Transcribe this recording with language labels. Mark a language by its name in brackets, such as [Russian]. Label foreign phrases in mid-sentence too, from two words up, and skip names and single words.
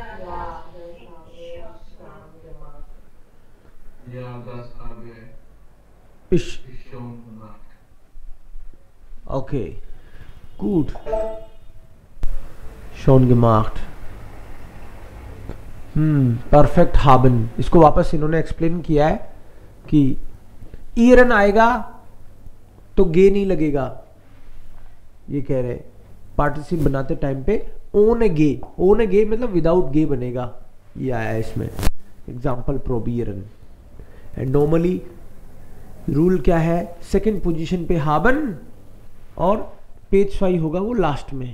[German] Ja, das habe ich schon gemacht. Ja, das habe Ich. ich schon gemacht. Okay. Gut. Schon gemacht. परफेक्ट haben. [Hindi] इसको वापस इन्होंने एक्सप्लेन किया है कि ईरन आएगा तो गे नहीं लगेगा. ये कह रहे पार्टिसिप बनाते टाइम पे ओन ए गे मतलब विदाउट गे बनेगा. ये आया है इसमें एग्जाम्पल प्रोबियरन. [English] and normally [Hindi] रूल क्या है, [English] second position [Hindi] पे हाबन और पेज 5 होगा वो लास्ट में.